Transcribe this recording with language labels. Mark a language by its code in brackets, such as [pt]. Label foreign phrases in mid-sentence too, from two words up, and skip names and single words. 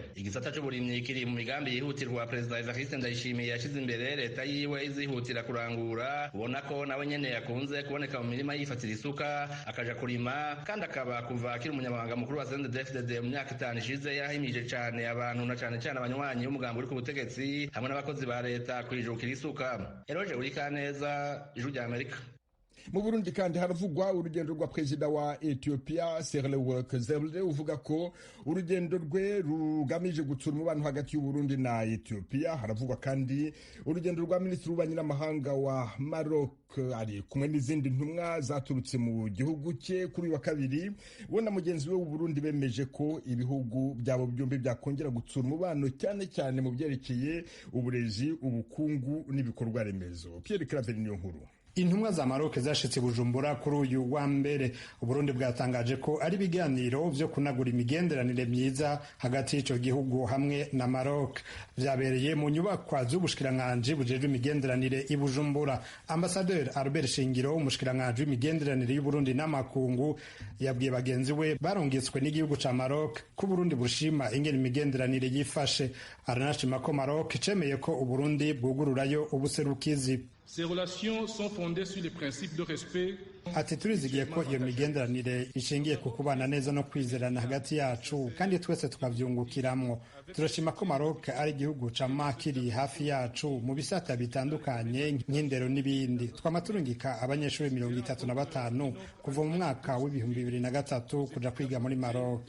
[rn] Igisata c'uburimyi kiri mu migambi yihutirwa Perezida Evariste Ndayishimiye yashize imbere leta yiwe izihutira kurangura, ubona ko nawe nyene yakunze kuboneka mu mirima yifatira isuka akaja kurima, kandi akaba kuva akiri umunyamabanga mukuru wa CNDD-FDD mu myaka 5 ishize yarahimije cane abantu na cane abanywanyi b'umugambi uri ku butegetsi hamwe n'abakozi ba leta kwijukira isuka. Eroje Urikaneza, Ijwi rya Amerika. [rw] Mu Burundi kandi haravugwa urugendo rwa perezida wa Ethiopia Sahle-Work Zewde uvuga ko urugendo rwe rugamije gutsura umubano hagati y'u Burundi na Ethiopia. Haravugwa kandi urugendo rwa minisitiri w'ububanyi n'amahanga wa Maroc ari kumwe n'izindi ntumwa zaturutse mu gihugu cye kuri wa kabiri. Bo na mugenzi we w'u Burundi bemeje ko ibihugu byabo byombi byakongera gutsura umubano cyane cyane mu byerekeye uburezi, ubukungu n'ibikorwa remezo. Pierre Claver niyo nkuru. [rn] Intumwa za Maroc zashitse Bujumbura kuri uyu wa mbere. Uburundi bwatangaje ko ari ibiganiro vyo kunagura imigenderanire myiza hagati y'ico gihugu hamwe na Maroc. Vyabereye mu nyubakwa z'ubushikiranganji bujejwe imigenderanire i Bujumbura. Ambassadeur Albert Shingiro, umushikiranganji w'imigenderanire y'Uburundi n'amakungu, yabwiye bagenzi we barongetswe n'igihugu ca Maroc ko Burundi bushima ingene imigenderanire yifashe. Aranashima ko Maroc cemeye ko Uburundi bwugururayo ubuserukizi. [fr] Ces relations sont fondées sur les principes de respect. [rn] Ati turizigiye ko iyo migenderanire ishingiye ku kubana neza no kwizerana hagati yacu kandi twese tukavyungukiramwo. Turashima ko Maroc ari igihugu cama kiri hafi yacu mu bisata bitandukanye nk'indero n'ibindi. Twama turungika abanyeshuri 35 kuva mu mwaka w'2003 kuja kwiga muri Maroc.